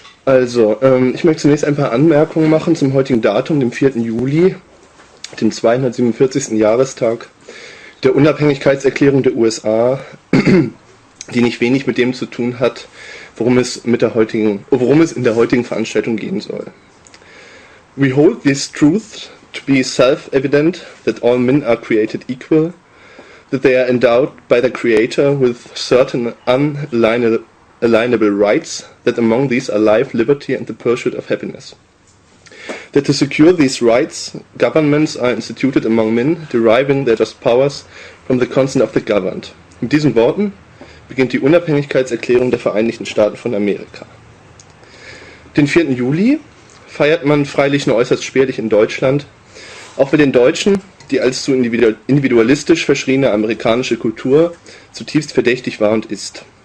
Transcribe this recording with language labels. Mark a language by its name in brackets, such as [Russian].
[German] Ich möchte zunächst ein paar Anmerkungen machen zum heutigen Datum, dem 4. Juli, dem 247. Jahrestag der Unabhängigkeitserklärung der USA, die nicht wenig mit dem zu tun hat, worum es in der heutigen Veranstaltung gehen soll. [English] We hold this truth to be self-evident, that all men are created equal, that they are endowed by the Creator with certain unalienable rights, that among these are life, liberty and the pursuit of happiness. That to secure these rights, governments are instituted among men, deriving their just powers from the consent of the governed. [German] Mit diesen Worten beginnt die Unabhängigkeitserklärung der Vereinigten Staaten von Amerika. Den 4. Juli feiert man freilich nur äußerst spärlich in Deutschland, auch bei den Deutschen, die als zu individualistisch verschriene amerikanische Kultur zutiefst verdächtig war und ist.